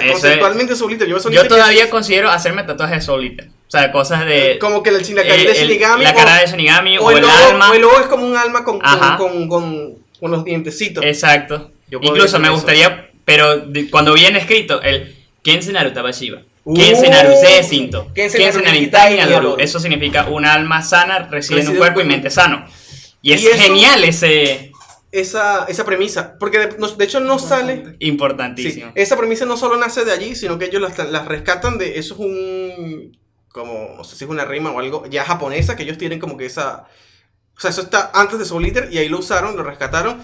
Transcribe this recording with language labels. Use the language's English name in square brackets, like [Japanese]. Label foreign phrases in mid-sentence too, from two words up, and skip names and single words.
[Spanish] Ese- conceptualmente Soul Eater. Soul Yo Eater todavía considero hacerme tatuajes de Soul Eater. O sea, cosas de. como que la cara de Shinigami. La cara de Shinigami o el logo, alma. o el logo es como un alma Ajá. con los dientecitos. Exacto. Yo podría Incluso hacer me eso. gustaría, pero cuando viene escrito el Kense Narutaba Shiba. Kense Naruse Sinto. Kense Kense Narukita Naritai Naru. Naru. Eso significa un alma sana reside en Reside un en cuerpo y un- mente sano. Y es Y eso- genial ese. Esa premisa. Porque de hecho no sale. Sí, Importantísimo. esa premisa no solo nace de allí, sino que ellos las rescatan de. Eso es un. Como. No sé si es una rima o algo. Ya japonesa, que ellos tienen como que esa. O sea, eso está antes de Soul Eater y ahí lo usaron, lo rescataron.